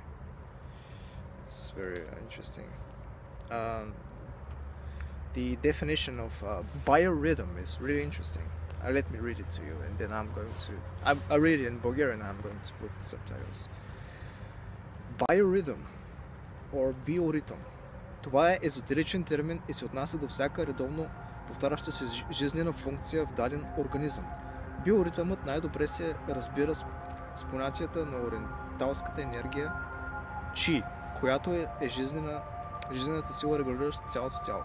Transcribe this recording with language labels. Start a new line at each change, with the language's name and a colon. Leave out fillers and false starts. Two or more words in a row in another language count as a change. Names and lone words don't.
English: It's very interesting. The definition of biorhythm is really interesting. let me read it to you, and then I read it in Bulgarian. I'm going to put subtitles. Biorhythm or biorhythm.
Bulgarian: Това е езотеричен термин и се отнася до всяка редовно повтаряща се жизнена функция в даден организъм. Биоритъмът най-добре се разбира с понятията на ориенталската енергия Чи, която е жизнената сила, регулираща цялото тяло.